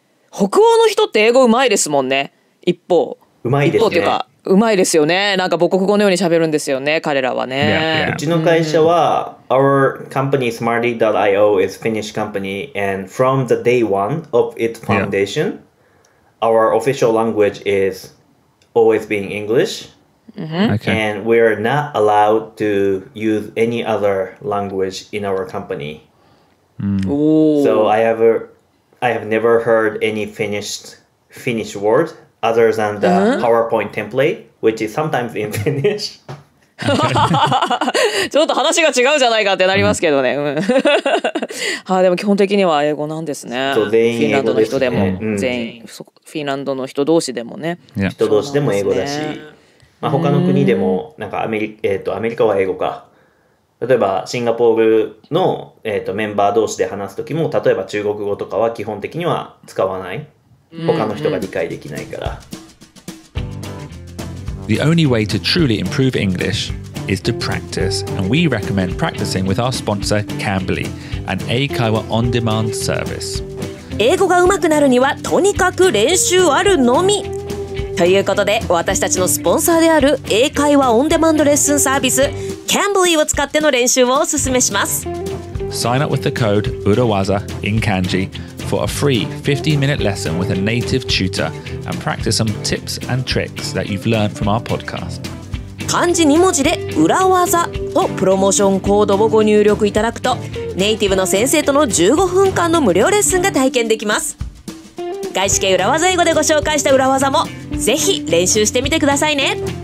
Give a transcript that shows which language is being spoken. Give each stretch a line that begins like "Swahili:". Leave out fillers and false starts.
Japanese: 北欧の人って英語うまいですもんね。一方うまいですね。一方っていうかうまいですよね。なんか母国語のように喋るんですよね、彼らはね。うちの会社は、
English: our company Smarty.io is Finnish company, and from the day one of its foundation, our official language is always being English, and we're not allowed to use any other language in our company. So I have never heard any Finnish word other than the PowerPoint template, which is sometimes in Finnish.
Japanese: ちょっと話が違うじゃないかってなりますけどね。でも基本的には英語なんですね。フィンランドの人でも全員フィンランドの人同士でもね。人同士でも英語だし、他の国でもなんかアメリカは英語か。例えばシンガポールの、メンバー同士で話すときも、例えば中国語とかは基本的には使わない。他の人が理解できないから。
English: The only way to truly improve English is to practice, and we recommend practicing with our sponsor Cambly, an 英会話 on-demand service.
Japanese: 英語が上手くなるにはとにかく練習あるのみ。ということで、私たちのスポンサーである英会話オンデマンドレッスンサービス Cambly を使っての練習をお勧めします。
English: Sign up with the code Urawaza in Kanji for a free 15-minute lesson with a native tutor and practice some tips and tricks that you've learned from our podcast.
Japanese: 漢字2文字で裏技とプロモーションコードをご入力いただくと、ネイティブの先生との15分間の無料レッスンが体験できます。外資系裏技英語でご紹介した裏技もぜひ練習してみてくださいね。